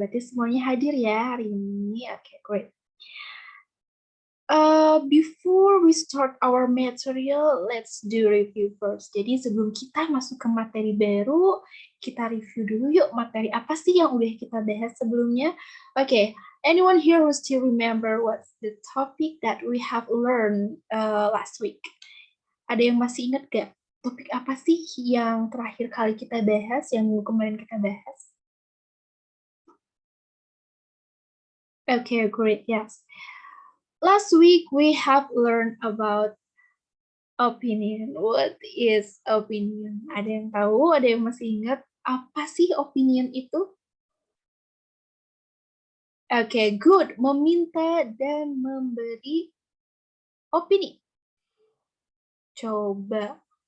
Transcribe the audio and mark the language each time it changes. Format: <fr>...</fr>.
<id>Berarti semuanya hadir ya hari ini.</id> <en>Okay, great. Before we start our material, let's do review first.</en> <id>Jadi sebelum kita masuk ke materi baru, kita review dulu yuk materi apa sih yang udah kita bahas sebelumnya.</id> <en>Okay, anyone here who still remember what's the topic that we have learned last week?</en> <id>Ada yang masih ingat gak? Topik apa sih yang terakhir kali kita bahas, yang kemarin kita bahas?</id> <en>Okay, great, yes. Last week we have learned about opinion. What is opinion?</en> <id>Ada yang tahu? Ada yang masih ingat apa sih opinion itu?</id> <en>Okay, good.</en> <id>Meminta dan memberi opini. Coba.</id>